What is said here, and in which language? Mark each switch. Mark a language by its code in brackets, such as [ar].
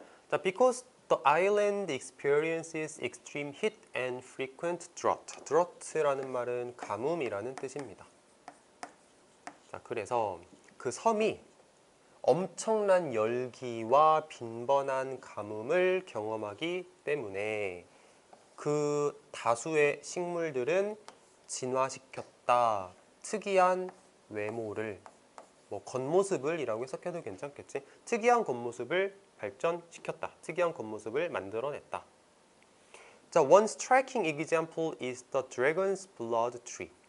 [en] 자, because the island experiences extreme heat and frequent drought. [ko] drought라는 말은 가뭄이라는 뜻입니다. 자, 그래서 그 섬이 엄청난 열기와 빈번한 가뭄을 경험하기 때문에 그 다수의 식물들은 진화시켰다. 특이한 외모를, 뭐 겉모습을 이라고 해석해도 괜찮겠지. 특이한 겉모습을 발전시켰다. 특이한 겉모습을 만들어냈다. [en] 자, one striking example is the dragon's blood tree.